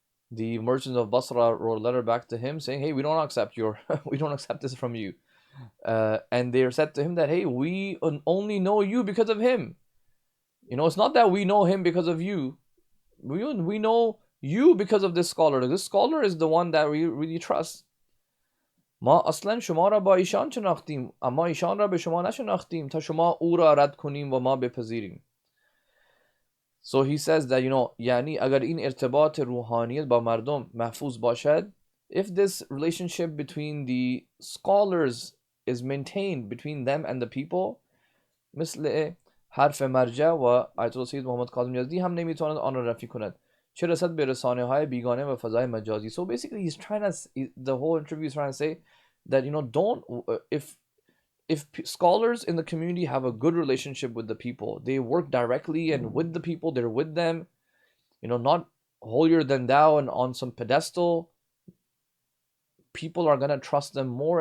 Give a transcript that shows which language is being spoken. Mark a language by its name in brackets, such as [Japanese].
[English] The merchants of Basra wrote a letter back to him saying, hey, we don't accept we don't accept this from you. And they said to him that, hey, we only know you because of him. It's not that we know him because of you. We know you because of this scholar. This scholar is the one that we really trust. [Persian] ما اصلا شما را با ایشان شناختیم اما ایشان را به شما نشناختیم تا شما او را رد کنیم و ما بپذیریم. [English] So he says that, [Persian] یعنی اگر این ارتباط روحانیت با مردم محفوظ باشد, [English] if this relationship between the scholars is maintained between them and the people, [Persian] مثل حرف مرجع و آیت سید محمد کاظم یزدی هم نمیتواند آن را رفی کند چه رسد به رسانه های بیگانه و فضای مجازی. [English] So basically the whole interview is trying to say that don't if scholars in the community have a good relationship with the people, they work directly and with the people, they're with them, not holier than thou and on some pedestal, people are going to trust them more.